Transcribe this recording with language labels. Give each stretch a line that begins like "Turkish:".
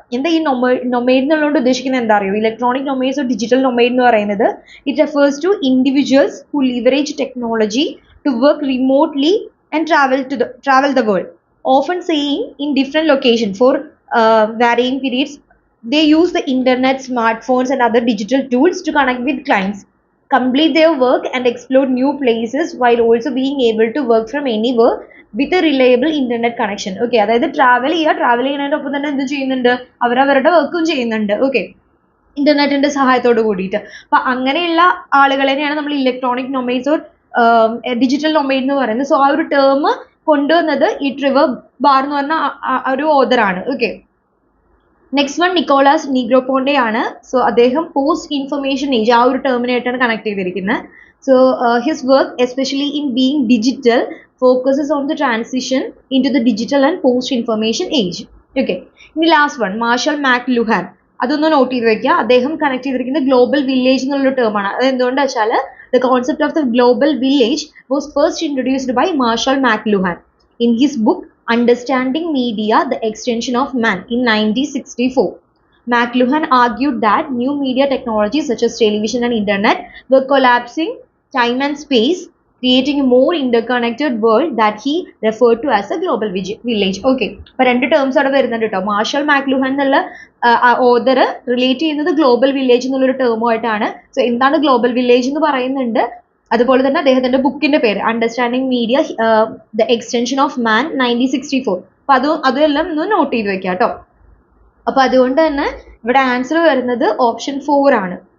Malayalam: എന്താ ഈ നൊമേഡ് എന്നുള്ളതുകൊണ്ട് ഉദ്ദേശിക്കുന്നത് എന്താ അറിയോ? ഇലക്ട്രോണിക് നൊമേഡ്സ് ഡിജിറ്റൽ നൊമേഡ് എന്ന് പറയുന്നത്
English: It refers to individuals who leverage technology to work remotely and travel the world, often staying in different locations for varying periods. They use the internet, smartphones and other digital tools to connect with clients, complete their work and explore new places while also being able to work from anywhere with a reliable internet connection.
Malayalam: Okay, അതായത് travel ചെയ്യുന്നതിനൊപ്പം തന്നെ എന്ത് ചെയ്യുന്നുണ്ട്, അവരവരുടെ വർക്കും ചെയ്യുന്നുണ്ട്. Okay, ഇന്റർനെറ്റിന്റെ സഹായത്തോട് കൂടിയിട്ട്. അപ്പൊ അങ്ങനെയുള്ള ആളുകളെയാണ് നമ്മൾ ഇലക്ട്രോണിക് നൊമേഡ്സ് ഓർ ഡിജിറ്റൽ നൊമേഡ് എന്ന് പറയുന്നത്. സോ ആ ഒരു ടേം കൊണ്ടുവന്നത് ഈ ട്രിവർ ബാർ എന്ന് പറഞ്ഞ ഒരു ഓതറാണ്. ഓക്കെ, നെക്സ്റ്റ് വൺ നിക്കോളാസ് നീഗ്രോപോണ്ടെ ആണ്. സോ അദ്ദേഹം പോസ്റ്റ് ഇൻഫർമേഷൻ ഏജ്, ആ ഒരു ടേമിനായിട്ടാണ് കണക്ട് ചെയ്തിരിക്കുന്നത്.
English: So his work especially in being digital focuses on the transition in to the digital and post information age.
Malayalam: Okay, ഇനി ലാസ്റ്റ് വൺ മാർഷൽ മാക്ലുഹാൻ, അതൊന്ന് not ചെയ്ത് വെക്കുക. അദ്ദേഹം കണക്ട് ചെയ്തിരിക്കുന്നത് ഗ്ലോബൽ വില്ലേജ് എന്നുള്ളൊരു ടേമാണ്. അത് എന്തുകൊണ്ടാ വെച്ചാൽ
English: the concept of the global village was first introduced by Marshall McLuhan in his book Understanding Media, the Extension of Man in 1964. McLuhan argued that new media technologies such as television and internet were collapsing time and space, creating a more interconnected world that he referred to as a global village.
Malayalam: Okay, അപ്പോൾ 2 terms അവിടെ വരുന്നുണ്ട് കേട്ടോ. Marshal മാക്ലുഹാൻ എന്നുള്ള author relate ചെയ്യുന്നത് global village എന്നുള്ളൊരു ടേമുമായിട്ടാണ്. So എന്താണ് global village എന്ന് പറയുന്നുണ്ട്. അതുപോലെ തന്നെ അദ്ദേഹത്തിന്റെ ബുക്കിന്റെ പേര് understanding media the extension of മാൻ 1964. അപ്പോൾ അതെല്ലാം ഒന്ന് നോട്ട് ചെയ്ത് വെക്കാം കേട്ടോ. അപ്പോൾ അതുകൊണ്ട് തന്നെ ഇവിടെ ആൻസർ വരുന്നത് ഓപ്ഷൻ 4 ആണ്.